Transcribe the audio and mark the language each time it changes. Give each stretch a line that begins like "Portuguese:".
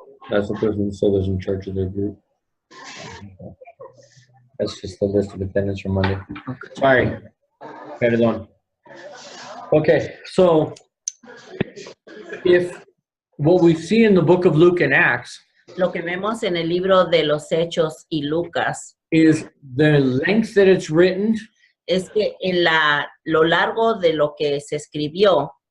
English: That's the person who said was in charge of their group. That's just the list of attendance from Monday. Sorry. Perdón. Okay, so if what we see in the book of Luke and Acts
Spanish: Lo que vemos en el libro de los Hechos y Lucas
English: is the length that it's written,
Spanish: es que en lo largo de lo que se escribió,